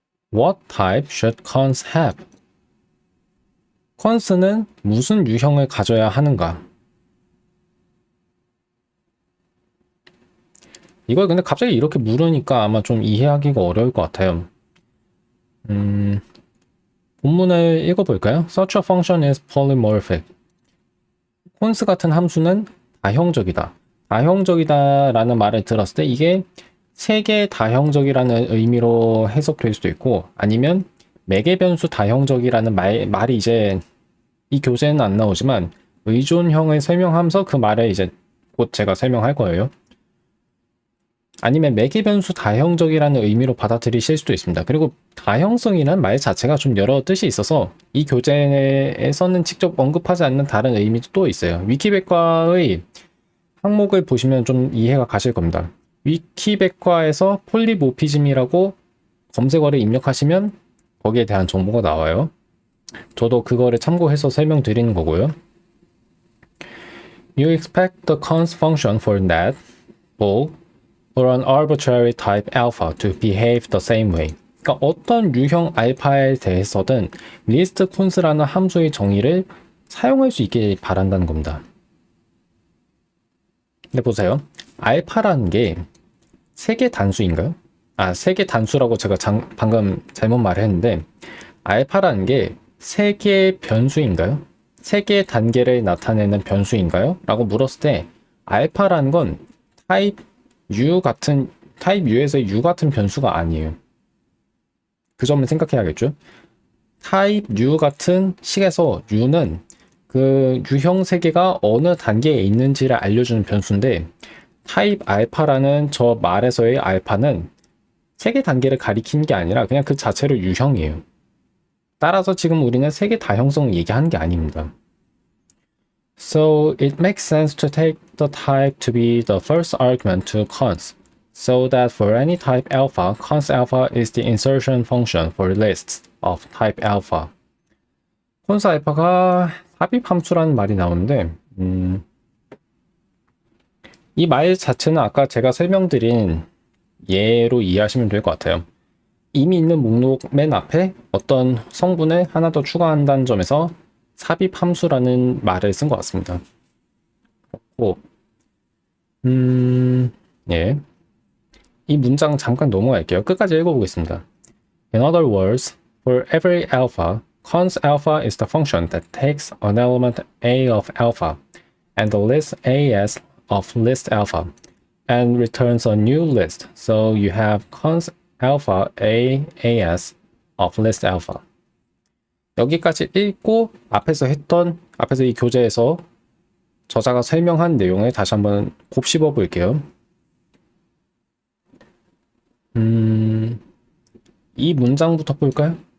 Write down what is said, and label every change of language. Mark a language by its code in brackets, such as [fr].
[en] What type should cons have? [ko] cons는 무슨 유형을 가져야 하는가? 이걸 근데 갑자기 이렇게 물으니까 아마 좀 이해하기가 어려울 것 같아요. 본문을 읽어볼까요? [en] Such a function is polymorphic. [ko] cons 같은 함수는 다형적이다. 다형적이다라는 말을 들었을 때 이게 세계 다형적이라는 의미로 해석될 수도 있고 아니면 매개 변수 다형적이라는 말이 이제 이 교재에는 안 나오지만 의존형을 설명하면서 그 말을 이제 곧 제가 설명할 거예요. 아니면 매개 변수 다형적이라는 의미로 받아들이실 수도 있습니다. 그리고 다형성이란 말 자체가 좀 여러 뜻이 있어서 이 교재에서는 직접 언급하지 않는 다른 의미도 또 있어요. 위키백과의 항목을 보시면 좀 이해가 가실 겁니다. 위키백과에서 폴리모피즘이라고 검색어를 입력하시면 거기에 대한 정보가 나와요. 저도 그거를 참고해서 설명드리는 거고요. [en] You expect the cons function for that bool or an arbitrary type alpha to behave the same way. [ko] 그러니까 어떤 유형 알파에 대해서든 리스트 콘스라는 함수의 정의를 사용할 수 있게 바란다는 겁니다. 근데 보세요. 알파라는 게 세개 단수인가요? 세개 단수라고 제가 방금 잘못 말했는데 알파라는 게 세 개의 변수인가요? 세 개의 단계를 나타내는 변수인가요? 라고 물었을 때 알파라는 건 타입 U에서 U 같은 변수가 아니에요. 그 점을 생각해야겠죠? 타입 U 같은 식에서 U는 그 유형 세개가 어느 단계에 있는지를 알려주는 변수인데 타입 알파라는 저 말에서의 알파는 세개 단계를 가리키는 게 아니라 그냥 그 자체로 유형이에요. 따라서 지금 우리는 세개 다형성 얘기하는 게 아닙니다. [en] So it makes sense to take the type to be the first argument to cons, so that for any type alpha, cons alpha is the insertion function for lists of type alpha. [ko] cons alpha가 삽입 함수라는 말이 나오는데 이 말 자체는 아까 제가 설명드린 예로 이해하시면 될 것 같아요. 이미 있는 목록 맨 앞에 어떤 성분을 하나 더 추가한다는 점에서 삽입 함수라는 말을 쓴 것 같습니다. 그렇고, 예. 이 문장 잠깐 넘어갈게요. 끝까지 읽어보겠습니다. [en] In other words, for every alpha, cons alpha is the function that takes an element A of alpha and the list AS of list alpha and returns a new list. So you have cons alpha A AS of list alpha. [ko] 여기까지 읽고 앞에서 이 교재에서 저자가 설명한 내용을 다시 한번 곱씹어 볼게요. 이 문장부터 볼까요?